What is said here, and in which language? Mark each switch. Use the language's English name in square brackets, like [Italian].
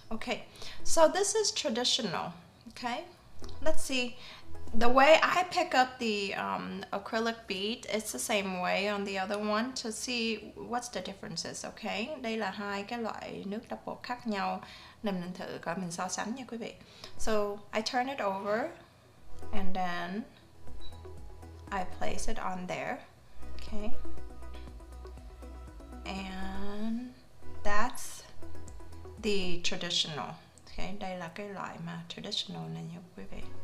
[English] Okay, so this is traditional. Okay, let's see. The way I pick up the acrylic bead, it's the same way on the other one to see what's the differences. [Vietnamese] Okay, đây là hai cái loại nước đắp bột khác nhau. Mình thử coi, mình so sánh nha quý vị. [English] So I turn it over and then I place it on there. Okay, and that's the traditional. [Vietnamese] Okay, đây là cái loại mà traditional này nha quý vị.